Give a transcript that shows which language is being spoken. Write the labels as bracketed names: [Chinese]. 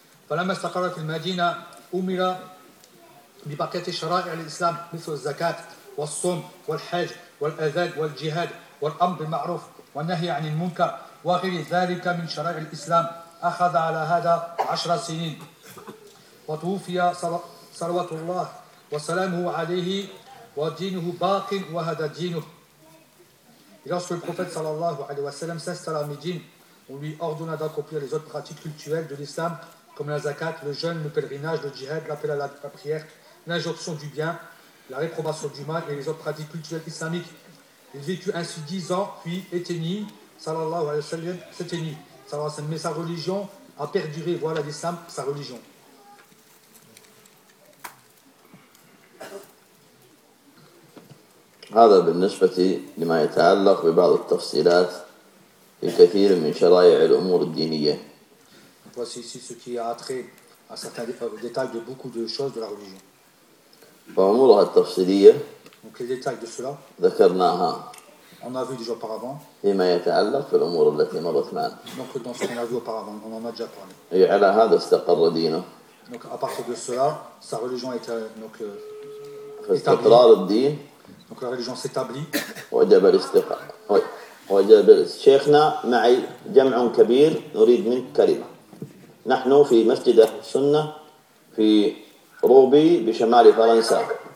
[Arabic] فلما استقر في المدينة أمر ببقية شرائع الإسلام مثل الزكاة والصوم والحج والأذان والجهاد والأمر بالمعروف والنهي عن المنكر وغير ذلك من شرائع الإسلام أخذ على هذا 10 سنين وتوفي صلوات الله وسلامه عليه ودينه باق وهذا دينه. [French] Et lorsque le prophète sallallahu alayhi wa sallam s'installa à Médine, on lui ordonna d'accomplir les autres pratiques cultuelles de l'islam, comme la zakat, le jeûne, le pèlerinage, le djihad, l'appel à la prière, l'injonction du bien, la réprobation du mal et les autres pratiques culturelles islamiques. Il vécut ainsi 10 ans, puis éteignit, sallallahu alayhi wa sallam, mais sa religion a perduré, voilà l'islam, sa religion. [Arabic] هذا بالنسبة لما يتعلق ببعض التفصيلات في كثير من شرائع الأمور الدينية. [French] Voici ici ce qui a trait à certains détails de beaucoup de choses de la religion. [Arabic] فأمورها التفصيلية. [French] Donc les détails de cela. [Arabic] ذكرناها. [French] On a vu déjà auparavant. [Arabic] فيما يتعلق في الأمور التي مرت معنا. [French] Donc dans ce qu'on a vu auparavant, on en a déjà parlé. [Arabic] أي على هذا استقر دينه. [French] Donc à partir de cela, sa religion est donc [Arabic] استقرار الدين. [French] Donc la religion s'établit. [Arabic] وجب الاستقرار. Oui. وجب شيخنا معي جمع كبير نريد منك كلمة. نحن في مسجد السنة في روبي بشمال فرنسا.